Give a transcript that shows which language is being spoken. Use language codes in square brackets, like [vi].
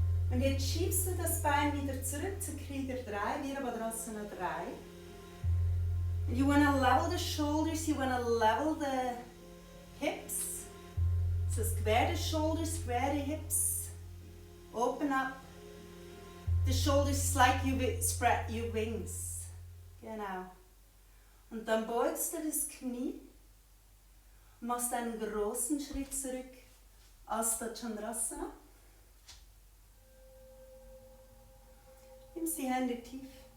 [de] Und jetzt schiebst du das Bein wieder zurück zu Kriya 3, Virabhadrasana 3. [en] And you want to level the shoulders, you want to level the hips. So square the shoulders, square the hips. Open up the shoulders like you spread your wings. [de] Genau. Und dann beugst du das Knie und machst einen großen Schritt zurück. [sa] Asta Chandrasana. [de] Nimmst die Hände tief.